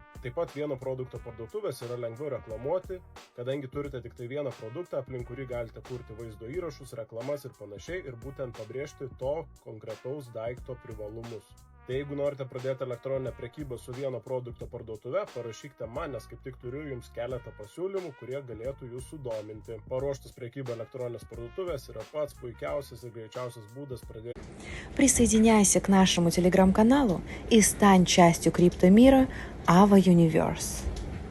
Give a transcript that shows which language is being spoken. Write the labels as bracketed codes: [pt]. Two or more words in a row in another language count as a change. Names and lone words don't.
[lt] Taip pat vieno produkto parduotuvės yra lengviau reklamuoti, kadangi turite tik tai vieną produktą, aplink kurį galite kurti vaizdo įrašus, reklamas ir panašiai ir būtent pabrėžti to konkretaus daikto privalumus. Tai jeigu norite pradėti elektroninę prekybą su vieno produkto parduotuve, parašykite man, nes kaip tik turiu jums keletą pasiūlymų, kurie galėtų jūs sudominti. Paruoštas prekybą elektroninės parduotuvės yra pats puikiausias ir greičiausias būdas pradėti. [ru] Присоединяйся к нашему телеграм-каналу и стань частью криптомира Ava Universe.